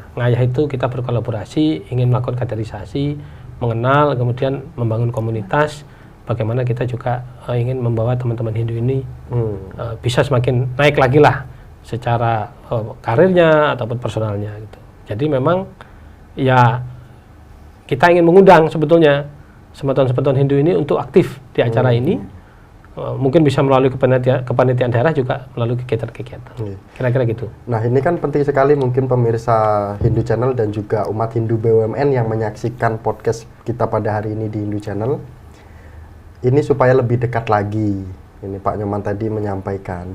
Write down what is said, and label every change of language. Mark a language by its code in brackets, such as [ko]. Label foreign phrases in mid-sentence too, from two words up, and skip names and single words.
[id] Ngayah itu kita berkolaborasi, ingin melakukan kaderisasi, mengenal, kemudian membangun komunitas. Bagaimana kita juga ingin membawa teman-teman Hindu ini bisa semakin naik lagi lah secara karirnya ataupun personalnya gitu. Jadi memang ya kita ingin mengundang sebetulnya semeton-semeton Hindu ini untuk aktif di acara ini. Mungkin bisa melalui kepanitiaan daerah juga melalui kegiatan-kegiatan. Kira-kira gitu. Nah ini kan penting sekali mungkin pemirsa Hindu Channel dan juga umat Hindu BUMN yang menyaksikan podcast kita pada hari ini di Hindu Channel. Ini supaya lebih dekat lagi, ini Pak Nyoman tadi menyampaikan.